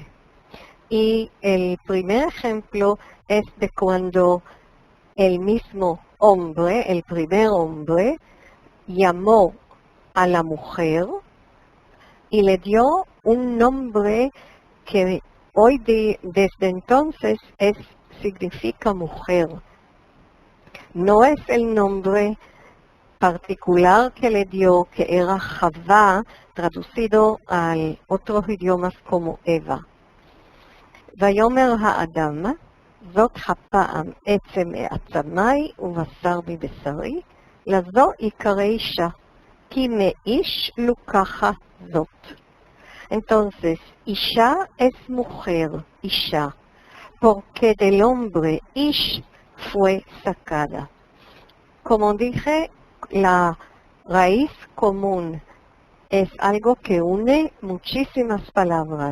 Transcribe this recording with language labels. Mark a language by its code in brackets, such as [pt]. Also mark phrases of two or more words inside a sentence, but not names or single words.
[es] Y el primer ejemplo es de cuando el mismo hombre, el primer hombre, llamó a la mujer y le dio un nombre que desde entonces significa mujer. No es el nombre particular que le dio, que era Javá, traducido a otros idiomas como Eva. [he] ויאמר האדם, זאת הפעם עצם מעצמי ובשר מבשרי, לזו יקרא אישה, כי מאיש לוקחה זאת. [es] Entonces, Isha es mujer, Isha, porque del hombre Ish fue sacada. Como dije, la raíz común es algo que une muchísimas palabras.